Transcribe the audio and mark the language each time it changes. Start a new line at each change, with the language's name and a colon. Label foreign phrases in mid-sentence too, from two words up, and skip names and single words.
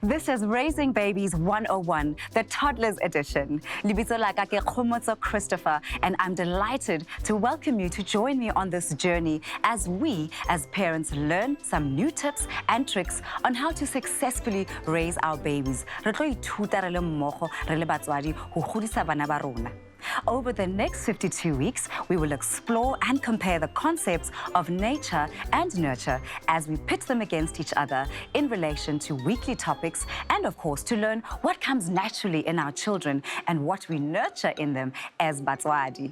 English: This is Raising Babies 101, the Toddlers edition.
Southern Sotho: Libitso la ka ke
English: Khomotso Christopher, and I'm delighted to welcome you to join me on this journey as we, as parents, learn some new tips and tricks on how to successfully raise our babies.
Southern Sotho: Re tlo ithuta re le mmogo re le batswadi ho godisa bana ba rona.
English: Over the next 52 weeks, we will explore and compare the concepts of nature and nurture as we pit them against each other in relation to weekly topics and, of course, to learn what comes naturally in our children and what we nurture in them as batswadi.